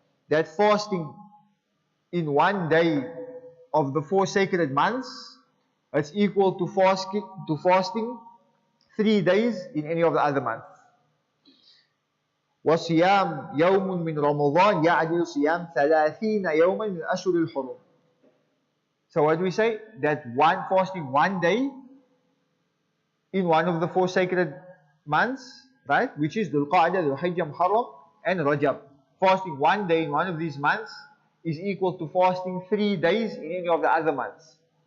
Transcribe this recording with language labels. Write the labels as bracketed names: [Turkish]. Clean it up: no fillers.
[English] That fasting in one day of the 4 sacred months is equal to fasting 3 days in any of the other months. [Arabic] وصيام يوم من رمضان يعدل صيام 30 يوما من الأشهر الحرم. [English] So what do we say? That fasting one day in one of the 4 sacred months, right? Which is Dhul Qa'dah, Dhul Hijjah, Muharram, and Rajab. Fasting one day in one of these months is equal to fasting 3 days in any of the other months.